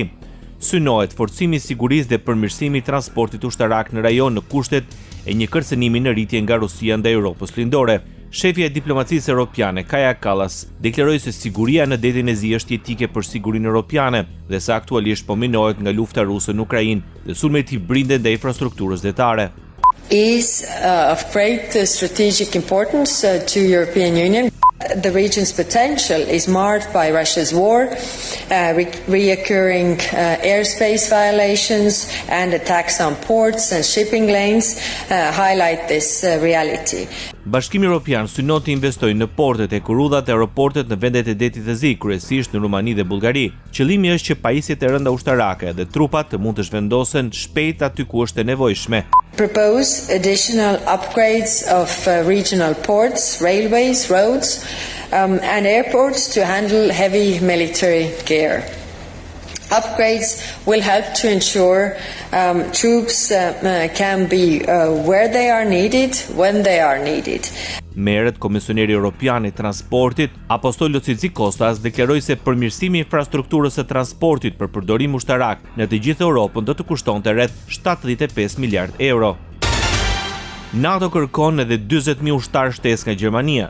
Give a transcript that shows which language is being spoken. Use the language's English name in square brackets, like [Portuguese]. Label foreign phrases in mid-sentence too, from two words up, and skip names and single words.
[Albanian] Synohet forcimi i sigurisë dhe përmirësimi i transportit ushtarak në rajon në kushtet e një kërcënimi në rritje nga Rusia ndaj Europës lindore. Shefja e diplomacisë europiane, Kaja Kallas, deklaroi se siguria në detin e zi është jetike për sigurinë europiane dhe se aktualisht po minohet nga lufta ruse në Ukrainë dhe sulmet brinden ndaj infrastrukturës detare. [English] Is of great strategic importance to European Union. The region's potential is marred by Russia's war, reoccurring airspace violations and attacks on ports and shipping lanes highlight this reality. [Albanian] Bashkimi Evropian synon të investojë në portet e kurudhat e aeroportet në vendet e detit të zi, kryesisht në Rumani dhe Bullgari. Qëllimi është që pajisjet e rënda ushtarake dhe trupat të mund të zhvendosen shpejt aty ku është e nevojshme. [English] Propose additional upgrades of regional ports, railways, roads and airports to handle heavy military gear. Upgrades will help to ensure troops can be where they are needed, when they are needed. [Albanian] Merret Komisioneri Evropian i Transportit, Apostolo Tsikostas, deklaroi se përmirësimi i infrastrukturës së transportit për përdorim ushtarak në të gjithë Europën do të kushtonte rreth 75 miliardë euro. NATO kërkon edhe 40.000 ushtarë shtesë nga Gjermania.